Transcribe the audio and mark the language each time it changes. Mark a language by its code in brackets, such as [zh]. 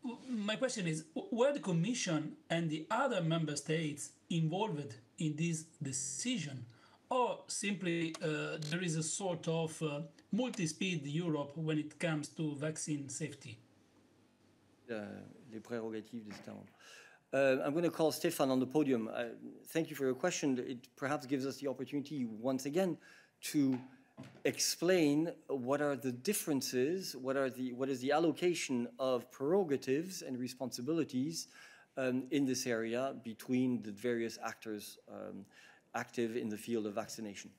[en] My question is, were the Commission and the other member states involved in this decision, or simply there is a sort of multi-speed Europe when it comes to vaccine safety? [fr] Les prérogatives des États membres. [en] I'm going to call Stefan on the podium. Thank you for your question. It perhaps gives us the opportunity once again to explain what are the differences, what is the allocation of prerogatives and responsibilities in this area between the various actors active in the field of vaccination.